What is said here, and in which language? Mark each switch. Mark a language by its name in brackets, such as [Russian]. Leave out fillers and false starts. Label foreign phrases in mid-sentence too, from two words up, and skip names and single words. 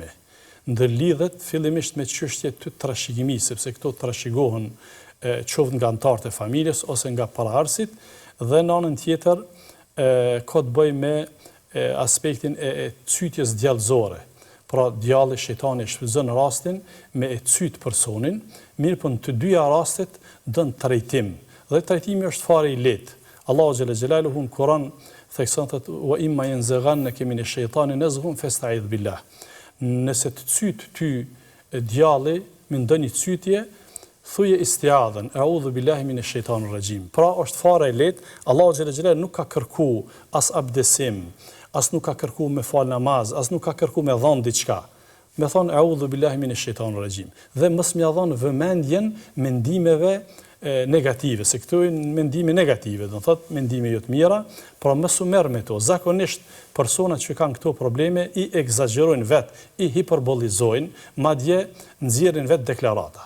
[Albanian] Ndërlidhet fillimisht me çështje të trashëgimisë, sepse këto trashëgohen qoftë nga anëtarët e familjes ose nga paraardhësit, dhe në anën tjetër ka të bëjë me aspektin e cytjes djallëzore. Pra djalli shejtani shfrytëzon rastin me e cyt personin, mirë po në të dyja rastet dën trajtim. Dhe trajtimi është fare i lehtë. [Arabic] Allahu جل جلاله [Albanian] në Kur'an thekson thotë [Arabic] وإما ينزغنك من الشيطان نزغ فاستعذ بالله. [Albanian] Nëse të cyt ty djalli me ndonjë cytje, thuje istiadhen, [Arabic] أعوذ بالله من الشيطان الرجيم. [Albanian] Pra është fare e lehtë, Allahu [Arabic] جل جلاله [Albanian] nuk ka kërku as abdesim, as nuk ka kërku me fal namaz, as nuk ka kërku me dhon diçka. Me thonë [Arabic] أعوذ بالله من الشيطان الرجيم. [Albanian] Dhe mos m'ia dhon vëmendjen mendimeve negative, se këto janë mendime negative, do thotë mendime jo të mira, pra mos u merr me to. Zakonisht personat që kanë këto probleme i egzagjerojnë vet, i hiperbolizojnë, madje nxjerrin vet deklarata.